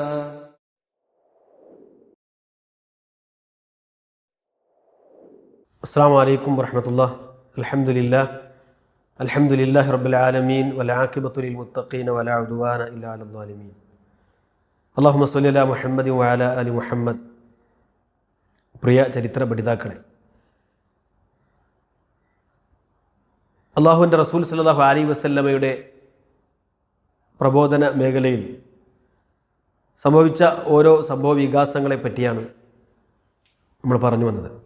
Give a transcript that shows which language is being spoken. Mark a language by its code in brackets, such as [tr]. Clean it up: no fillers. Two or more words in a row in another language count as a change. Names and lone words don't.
[ar] السلام عليكم ورحمة الله. الحمد لله رب العالمين والعاقبة للمتقين ولا عدوان إلا على الظالمين. اللهم صل على محمد وعلى آل محمد. [ml] പ്രിയ ചരിത്ര പഠിതാക്കളെ, അള്ളാഹുവിൻ്റെ റസൂൽ [ar] صلى الله عليه وسلم [ml] പ്രബോധന മേഖലയിൽ സംഭവിച്ച ഓരോ സംഭവ വികാസങ്ങളെ പറ്റിയാണ് നമ്മൾ പറഞ്ഞു വന്നത്.